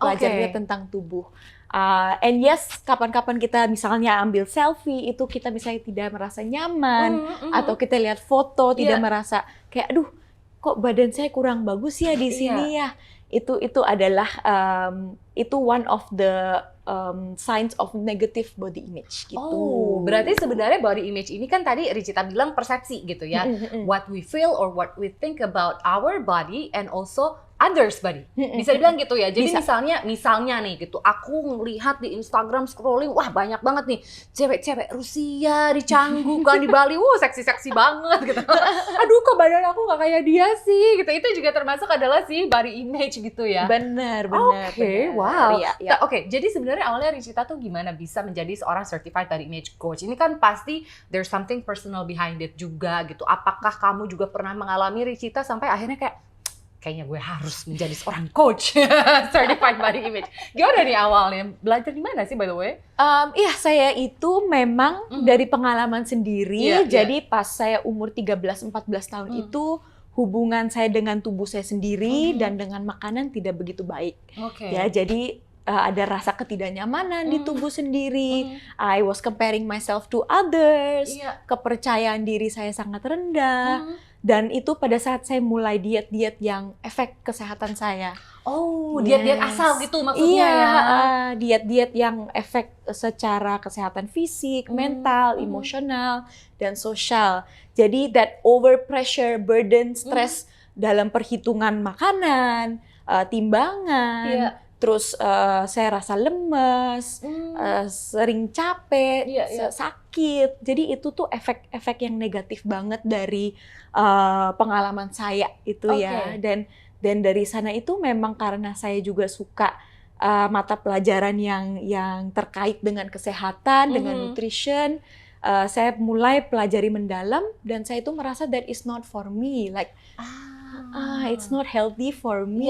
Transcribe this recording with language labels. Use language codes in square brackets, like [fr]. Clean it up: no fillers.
[id] Pelajarannya tentang tubuh. [en] And yes, [id] kapan-kapan kita misalnya ambil selfie, itu kita misalnya tidak merasa nyaman, atau kita lihat foto tidak merasa kayak aduh kok badan saya kurang bagus ya di sini ya. Itu adalah itu [en] one of the signs of negative body image [id] gitu. Oh, berarti sebenarnya body image ini kan tadi Richita bilang persepsi gitu ya. [en] What we feel or what we think about our body and also others body. [id] Bisa dibilang gitu ya. Jadi misalnya nih gitu, aku ngelihat di Instagram scrolling, wah banyak banget nih cewek-cewek Rusia di Canggu kan di Bali, seksi-seksi banget gitu. Aduh kok badan aku nggak kayak dia sih gitu. Itu juga termasuk adalah si body image gitu ya. Benar. Wow. Ya. Jadi sebenarnya awalnya Richita tuh gimana bisa menjadi seorang Certified Body Image Coach? Ini kan pasti [en] there's something personal behind it [id] juga gitu. Apakah kamu juga pernah mengalami Richita sampai akhirnya kayaknya gue harus menjadi seorang coach Certified Body Image. Gimana nih awalnya? Belajar di mana sih [en] by the way? [id] Iya, saya itu memang dari pengalaman sendiri. Jadi pas saya umur 13-14 tahun itu hubungan saya dengan tubuh saya sendiri dan dengan makanan tidak begitu baik. Ya, jadi ada rasa ketidaknyamanan di tubuh sendiri. [en] I was comparing myself to others. [id] Kepercayaan diri saya sangat rendah. Dan itu pada saat saya mulai diet-diet yang efek kesehatan saya. Oh, diet-diet asal gitu maksudnya ya? Diet-diet yang efek secara kesehatan fisik, mental, emosional, dan sosial. Jadi [en] that overpressure, burden, stress [id] dalam perhitungan makanan, timbangan, terus saya rasa lemes, sering capek, sakit. Jadi itu tuh efek-efek yang negatif banget dari pengalaman saya itu ya. Dan dari sana itu memang karena saya juga suka mata pelajaran yang terkait dengan kesehatan, dengan nutrition. Saya mulai pelajari mendalam dan saya itu merasa [en] that is not for me. Like it's not healthy for me.